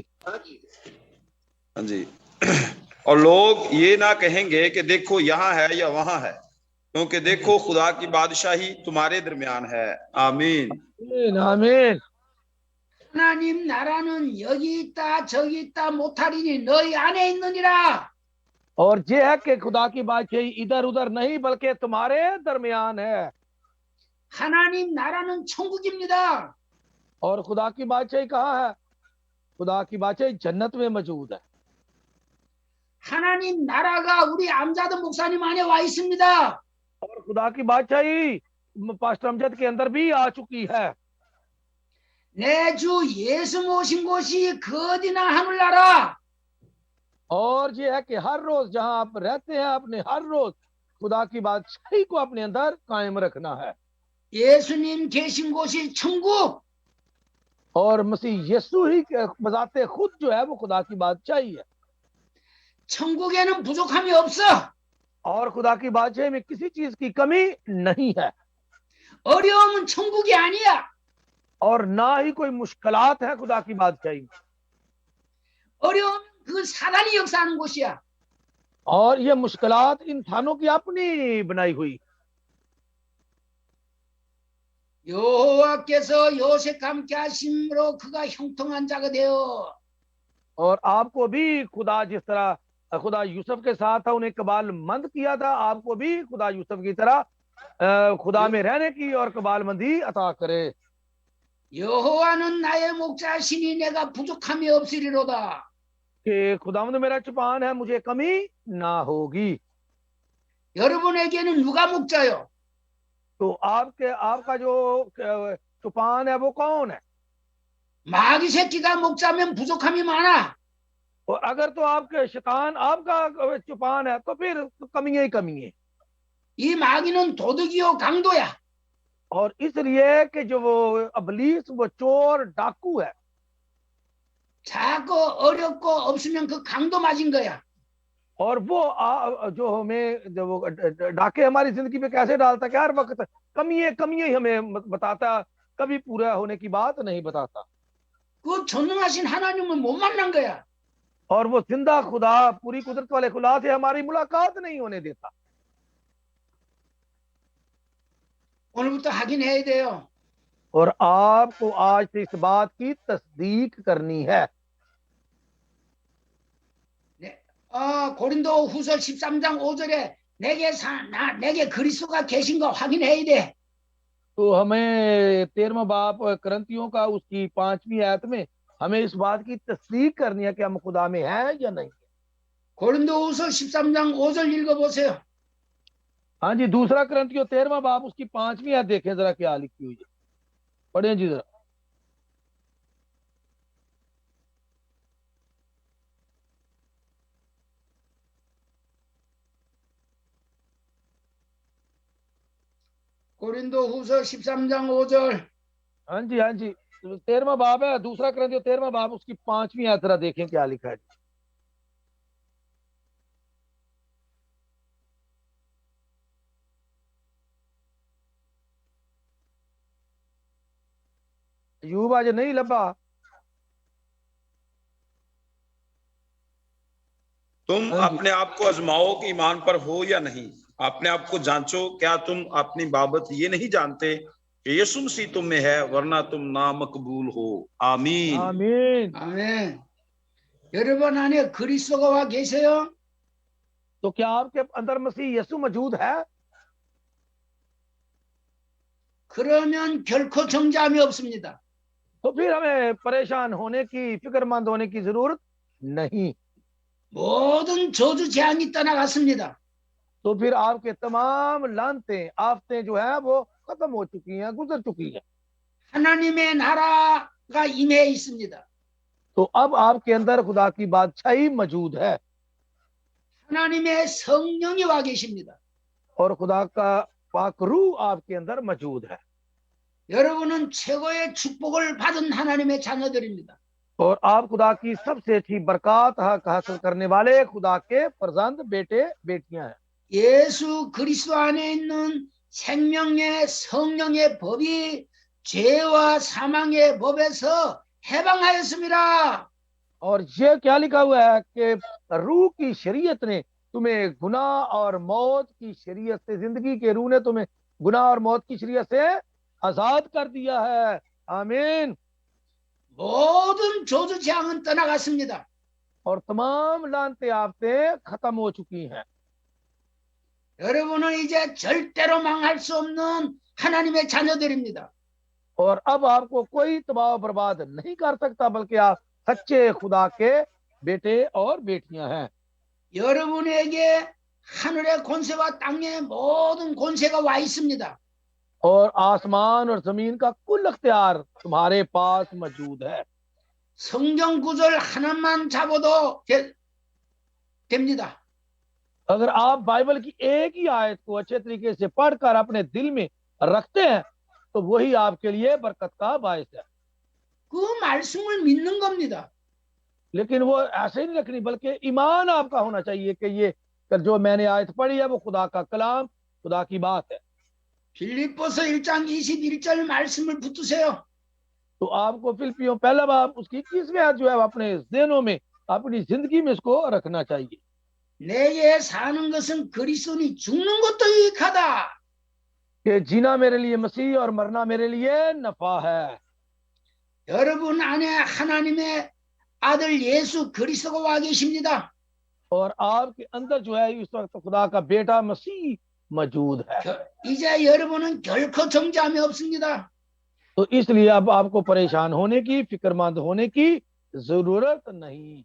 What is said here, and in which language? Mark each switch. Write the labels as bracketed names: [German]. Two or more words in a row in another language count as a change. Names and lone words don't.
[Urdu] ہاں جی. اور لوگ یہ نہ کہیں گے کہ دیکھو یہاں ہے یا وہاں ہے، کیونکہ دیکھو خدا کی بادشاہی تمہارے درمیان ہے. आमीन आमीन आमीन। [Korean] 하나님 나라는 여기 있다 저기 있다 못하리니 너희 안에 있느니라. [Urdu] اور یہ ہے کہ خدا کی بادشاہی ادھر ادھر نہیں بلکہ تمہارے درمیان ہے. [Korean] 하나님 나라는 천국입니다. [Urdu] اور خدا کی بادشاہی کہاں ہے؟ خدا کی بادشاہی جنت میں موجود ہے. [Korean] 하나님 나라가 우리 암자도 목사님 안에 와 있습니다. [Urdu] اور خدا کی بادشاہی پاسٹر امجد کے اندر بھی آ چکی ہے. [Korean] 내 주 예수 모신 곳이 그 어디나 하늘나라. [Urdu] اور یہ ہے کہ ہر روز جہاں آپ رہتے ہیں اپنے ہر روز خدا کی بادشاہی کو اپنے اندر قائم رکھنا ہے. [Korean] 예수님 계신 곳이 천국. [Urdu] اور مسیح یسوع ہی بذات خود جو ہے وہ خدا کی بادشاہی ہے. [Korean] 천국에는 부족함이 없어. [Urdu] اور خدا کی بادشاہی میں کسی چیز کی کمی نہیں ہے. [Korean] 어려움은 천국이 아니야. [Urdu] اور نہ ہی کوئی مشکلات ہے خدا کی بادشاہی میں. [Korean] 어려움은 그 사단이 역사하는 곳이야. [Urdu] اور یہ مشکلات انسانوں کی اپنی بنائی ہوئی. [Korean] 여호와께서 요셉과 함께 하심으로 그가 형통한 자가 되어. [Urdu] اور آپ کو بھی خدا جس طرح خدا یوسف کے ساتھ تھا، انہیں اقبالمند کیا تھا. آپ کو بھی خدا یوسف کی طرح خدا میں رہنے کی اور اقبالمندی عطا کرے. [Korean] 여호와는 나의 목자시니 내가 부족함이 없으리로다. [Urdu] کہ خداوند میرا چوپان ہے، مجھے کمی نہ ہوگی. [Korean] 여러분에게는 누가 목자요? [Urdu] تو آپ کا جو چوپان ہے وہ کون ہے? [Korean] 마귀 새끼가 목자면 부족함이 많아. [Urdu] اور اگر تو آپ کے شیطان آپ کا چوپان ہے تو پھر کمیاں ہی کمیاں. [Korean] 이 마귀는 도둑이요 강도야. [Urdu] اور اس لیے کہ جو وہ ابلیس وہ چور ڈاکو ہے, [Korean] 작고 어렵고 없으면 그 강도 맞은 거야. [Urdu] اور وہ جو ہمیں جو وہ ڈاکے ہماری زندگی پہ کیسے ڈالتا ہے کہ ہر وقت کمیاں ہی ہمیں بتاتا، کبھی پورا ہونے کی بات نہیں بتاتا. [Korean] 그 전능하신 하나님을 못 만난 거야. [Urdu] اور وہ زندہ خدا، پوری قدرت والے خدا سے ہماری ملاقات نہیں ہونے دیتا. [Korean] 오늘부터 확인해야 돼요. [Urdu] اور آپ کو آج سے اس بات کی تصدیق کرنی ہے. [Korean] 고린도 후서 13장 5절에 내게 그리스도가 계신 거 확인해야 돼. [Urdu] تو ہمیں 13واں باب کرنتھیوں کا اس کی 5ویں آیت میں ہمیں اس بات کی تصدیق کرنی ہے کہ ہم خدا میں ہیں یا نہیں. [Korean] 고린도 후서 13장 5절 읽어보세요. [Urdu] ہاں جی، دوسرا کرنتھیوں 13واں باب اس کی 5ویں آیت دیکھیں ذرا کیا لکھی ہوئی ہے، پڑھیں جی ذرا. [Korean] 고린도 후서 13장 5절. [Urdu] ہاں جی، ہاں جی، 13واں باب ہے، دوسرا کرنتھیوں 13واں باب اس کی 5ویں آیت ذرا دیکھیں کیا لکھا ہے. यूब आज नहीं लबा। तुम ہاں جی. اپنے آپ کو آزماؤ کہ ایمان پر ہو یا نہیں، اپنے آپ کو جانچو، کیا تم اپنی بابت یہ نہیں جانتے کہ یسوع مسیح تم میں ہے، ورنہ تم نامقبول ہو. आमीन आमीन। [Korean] 아멘. 여러분 안에 그리스도가 와 계세요? [Urdu] تو کیا آپ کے اندر مسیح یسوع موجود ہے? [Korean] 그러면 결코 정죄함이 없습니다. [Urdu] تو پھر ہمیں پریشان ہونے کی، فکرمند ہونے کی ضرورت نہیں. [Korean] 모든 저주 재앙이 떠나갔습니다. [Urdu] تو پھر آپ کے تمام لعنتیں آفتیں جو ہے وہ ختم ہو چکی ہیں، گزر چکی ہیں. [Korean] 하나님의 나라가 임해 있습니다. [Urdu] تو اب آپ کے اندر خدا کی بادشاہی موجود ہے [Korean] 하나님의 성령이 와 계십니다. [Urdu] اور خدا کا پاک روح آپ کے اندر موجود ہے. [Korean] 여러분은 최고의 축복을 받은 하나님의 자녀들입니다. [Urdu] اور آپ خدا کی سب سے اچھی برکت حاصل کرنے والے خدا کے فرزند بیٹے بیٹیاں ہیں. [Korean] 예수 그리스도 안에 있는 생명의 성령의 법이 죄와 사망의 법에서 해방하였습니다. [Urdu] اور یہ کیا لکھا ہوا ہے کہ روح کی شریعت نے تمہیں گناہ اور موت کی شریعت سے، زندگی کے روح نے تمہیں گناہ اور موت کی شریعت سے آزاد کر دیا ہے. आमीन। [Korean] 모든 저주 재앙은 떠나갔습니다. [Urdu] اور تمام لعنتیں آفتیں ختم ہو چکی ہیں. [Korean] 여러분은 이제 절대로 망할 수 없는 하나님의 자녀들입니다. [Urdu] اور اب آپ کو کوئی تباہ برباد نہیں کر سکتا، بلکہ آپ سچے خدا کے بیٹے اور بیٹیاں ہیں. [Korean] 여러분에게 하늘의 권세와 땅의 모든 권세가 와 있습니다. [Urdu] اور آسمان اور زمین کا کل اختیار تمہارے پاس موجود ہے. [Korean] 성경 구절 하나만 잡아도 됩니다. [Urdu] اگر آپ بائبل کی ایک ہی آیت کو اچھے طریقے سے پڑھ کر اپنے دل میں رکھتے ہیں تو وہی آپ کے لیے برکت کا باعث ہے. [Korean] 그 말씀을 믿는 겁니다. [Urdu] لیکن وہ ایسے ہی نہیں رکھنی، بلکہ ایمان آپ کا ہونا چاہیے کہ یہ جو میں نے آیت پڑھی ہے وہ خدا کا کلام، خدا کی بات ہے. [Korean] 빌립보서 1장 21절 말씀을 붙으세요. [Urdu] تو آپ کو فلپیوں پہلا باب اس کی 21ویں آیت جو ہے اپنے ذہنوں میں، اپنی زندگی میں اس کو رکھنا چاہیے. [Korean] 내게 사는 것은 그리스도니 죽는 것도 유익하다. [Urdu] کہ جینا میرے لیے مسیح اور مرنا میرے لیے نفع ہے. [Korean] 여러분 안에 하나님의 아들 예수 그리스도가 와 계십니다. [Urdu] اور آپ کے اندر جو ہے اس وقت خدا کا بیٹا مسیح موجود ہے. [Korean] 이제 여러분은 결코 정죄함이 없습니다. [Urdu] تو اس لیے اب آپ کو پریشان ہونے کی، فکرمند ہونے کی ضرورت نہیں.